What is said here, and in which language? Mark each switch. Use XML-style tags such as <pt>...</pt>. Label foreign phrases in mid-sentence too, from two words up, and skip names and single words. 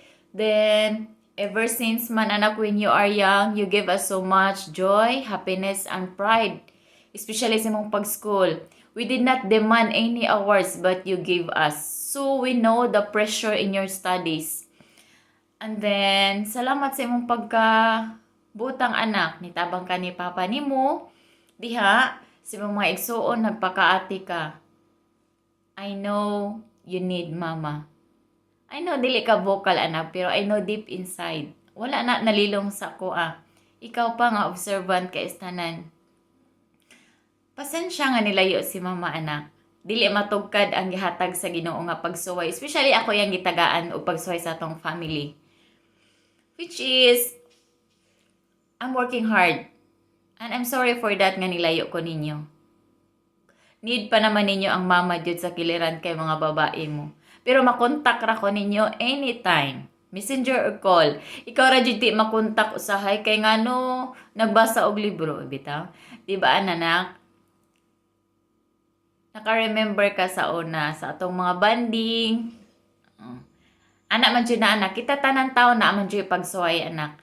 <en>Then ever since</en> <ceb>man anak,</ceb> <en>when you are young, you give us so much joy, happiness and pride, especially</en> <ceb>sa imong pag-school.</ceb> <en>We did not demand any awards but you gave us. So we know the pressure in your studies. And then</en> <ceb>salamat sa imong pagka-butang anak, nitabang ka ni papa nimo diha sa imong mga igsuon, nagpakaati ka.</ceb> <en>I know you need mama. I know</en> <ceb>dili ka vocal anak, pero</ceb> <en>I know deep inside,</en> <ceb>wala na nalilong sa ko Ikaw pa nga observant ka istanan. Pasensya nga nilayo si mama anak. Dili matugkad ang gihatag sa Ginoo nga pagsuway. Especially ako yang gitagaan o pagsuway sa atong family.</ceb> <en>Which is, I'm working hard. And I'm sorry for that</en> <ceb>nga nilayo ko ninyo. Need pa naman ninyo ang mama jud sa kiliran kay mga babae mo. Pero makontak ra ko ninyo anytime.</ceb> <en>Messenger or call.</en> <ceb>Ikaw ra jud di makontak usahay kay ngano nagbasa og libro, bitaw. Di ba anak? Naka-remember ka sa una sa atong mga banding. Anak man jud na anak, kita tanan tawo na man jud pagsuway anak.</ceb>